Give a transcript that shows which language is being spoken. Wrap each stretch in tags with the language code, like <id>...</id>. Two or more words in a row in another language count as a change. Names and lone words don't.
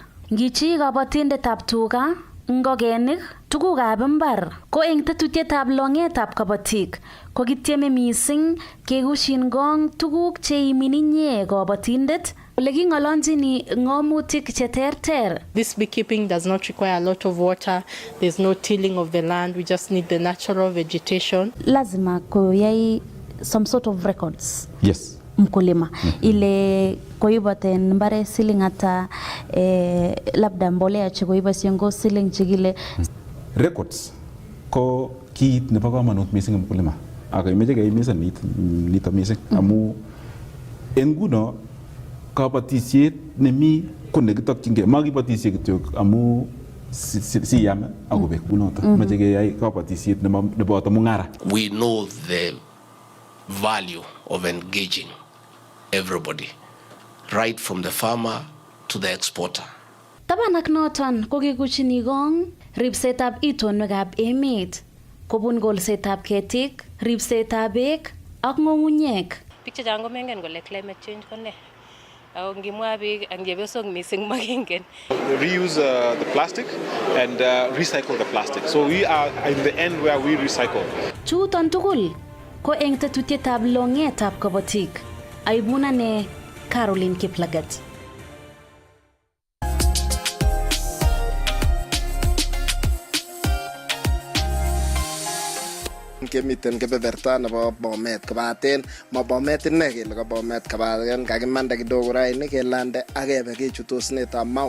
<kln>Ngichi kabatindetab tuga, ngokenik, tugukab mbar ko eng tetutietab longetab kabatik ko kitieme mising kekushin gong tuguk cheimin inye kabatindet ole king'olonjini ng'omutik cheterter.</kln> <en>This beekeeping does not require a lot of water. There's no tilling of the land. We just need the natural vegetation.</en> <kln>Lazima koyai</kln> <en>some sort of records. Yes.</en> <kln>Mkulima ile koiboten mbare siling</kln> <sw>ata labda</sw> <kln>mbolea chekoiboisien go siling chekile. Records ko kiit nebo kamanut mising mkulima ako imeche keimisan nito mising amu en nguno kabatisiet nemi ko nekitokyingei makibotisie kityo amu siyam akobek kunoto meche keyai kabatisiet neboto mung'ara.</kln> <en>We know the value of engaging everybody, right from the farmer to the exporter.</en> <kln>Tabanak noton ko kikuchini gong ripsetab itonwekab emet kobun kolsetab ketik, ripsetab beek ak ng'ung'unyek. biik chechang komengen kole</kln> <en>climate change</en> <kln>ko ne. Ako ngimwa biik ang chepyosok mising makingen.</kln> <en>Reuse the plastic and recycle the plastic. So we are in the end where we recycle.</en> <kln>Chuton tugul ko eng tetutyetab longetab kabatik. Aibuna ne Caroline Kiplagat. Kemiten kebeberta nebo Bomet kobaten ma Bomet inne kele ko Bomet kabaten kakimanda kidogo raini kelande akebe kechutosnetab Mau.</kln>